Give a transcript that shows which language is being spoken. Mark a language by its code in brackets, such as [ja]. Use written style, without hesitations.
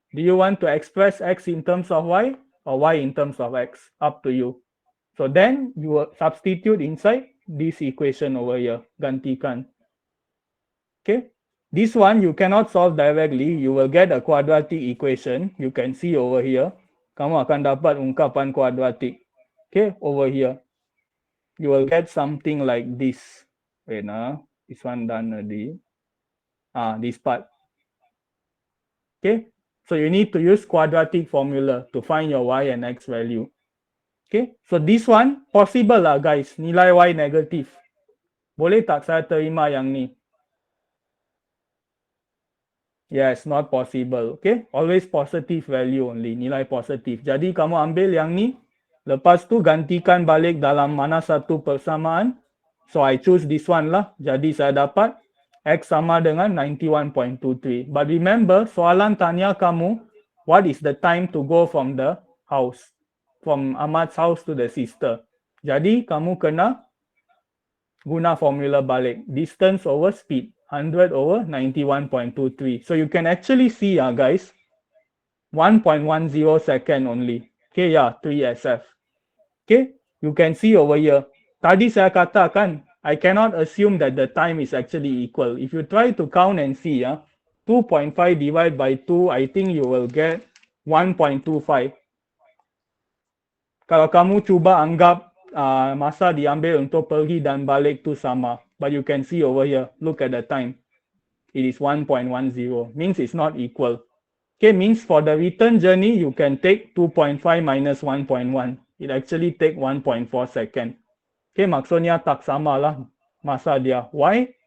[en] Do you want to express x in terms of y or y in terms of x? Up to you. So then you will substitute inside this equation over here. [ms] Gantikan. [en] Okay. This one you cannot solve directly. You will get a quadratic equation. You can see over here. [ms] Kamu akan dapat ungkapan kuadratik. [en] Okay, over here. You will get something like this. Wait, this one done already. This part. Okay, so you need to use quadratic formula to find your y and x value. Okay, so this one possible lah guys, [ms] nilai y negatif. Boleh tak saya terima yang ni? [en] Yes, not possible. Okay, always positive value only, [ms] nilai positif. Jadi kamu ambil yang ni, lepas tu gantikan balik dalam mana satu persamaan. [en] So I choose this one lah. [ms] Jadi saya dapat x sama dengan 91.23. [en] But remember, [ms] soalan tanya kamu, [en] what is the time to go from the house? From Ahmad's house to the sister. [ms] Jadi kamu kena guna formula balik. [en] Distance over speed. 100 over 91.23. So you can actually see, guys, 1.10 second only. Okay, yeah, 3SF. Okay, you can see over here. [ms] Tadi saya katakan, [en] I cannot assume that the time is actually equal. If you try to count and see, 2.5 divided by 2, I think you will get 1.25. [ms] Kalau kamu cuba anggap masa diambil untuk pergi dan balik tu sama. [en] But you can see over here, look at the time. It is 1.10, means it's not equal. Okay, means for the return journey, you can take 2.5 minus 1.1. It actually take 1.4 second. Okay, [ms] maksudnya tak sama lah masa dia. [en] Why?